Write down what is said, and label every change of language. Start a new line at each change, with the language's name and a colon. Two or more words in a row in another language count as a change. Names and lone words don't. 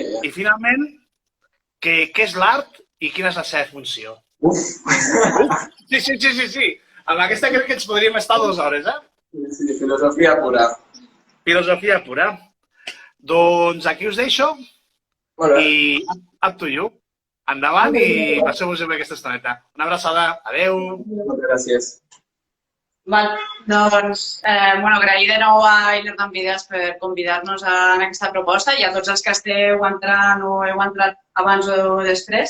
Catalan: I finalment, què és l'art i quina és la seva funció. Sí. Amb aquesta crec que ens podríem estar 2 hores, Sí, filosofia pura. Filosofia pura. Doncs aquí us deixo i
English: up to you.
Catalan: Endavant i passeu-vos bé aquesta estoneta. Una abraçada. Adéu. Moltes gràcies. Val, doncs, agrair de nou a l'Herba amb Idees per convidar-nos en aquesta proposta i a tots els que esteu entrant o heu entrat abans o després.